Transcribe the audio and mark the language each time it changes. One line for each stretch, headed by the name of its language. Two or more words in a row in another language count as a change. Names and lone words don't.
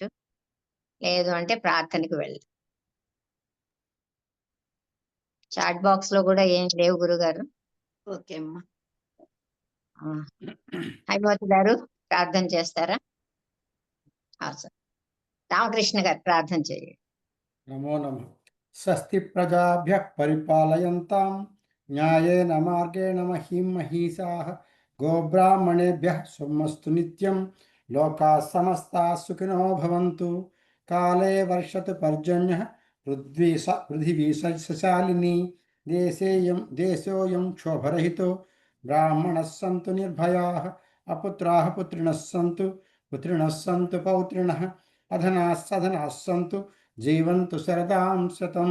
Telugu: లేదు అంటే ప్రార్థనకు వెళ్దాం.
English: chat box
Telugu: లో కూడా ఏం లేవు గురుగారు. ఓకే అమ్మా. హైమవతి గారు ప్రార్థన చేస్తారా? సార్ రామకృష్ణ గారు ప్రార్థన చేయండి. నమో నమః.
Sanskrit: స్వస్తి ప్రజాభ్యః పరిపాలయంతాం న్యాయేన మార్గేణ మహీం మహీసాః గోబ్రాహ్మణేభ్యः శుభమస్తు నిత్యం లోకాः సమస్తాः సుఖినో భవంతు. కాలే వర్షతు పర్జన్యః పృథివీ సస్యశాలినీ దేశోऽयं క్షోభరహితో బ్రాహ్మణः సంతు నిర్భయాः అపుత్రాः పుత్రిణः సంతు పౌత్రిణः అధనాः సధనాः సంతు జీవంతు శరదాం శతం.